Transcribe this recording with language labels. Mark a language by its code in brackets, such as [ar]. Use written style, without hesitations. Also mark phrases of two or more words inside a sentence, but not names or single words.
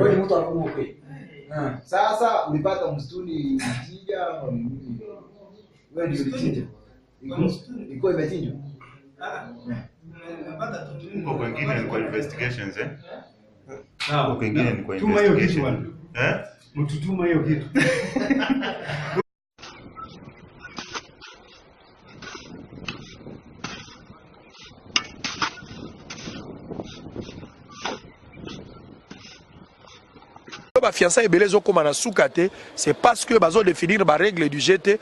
[sw] Wewe ni mtu wa Rudumo kwe. Sasa ulipata msituni mtija au nini? Wewe ndio ulichinja. Iko imechinjwa. Huko kwingine ni kwa investigations Huko kwingine ni kwa investigation. Mtutuma hiyo kitu. [ln] Ba fiançailles ebelezo koma na sukate, [fr] c'est parce que [ln] bazo définir ba [fr] règle du GT.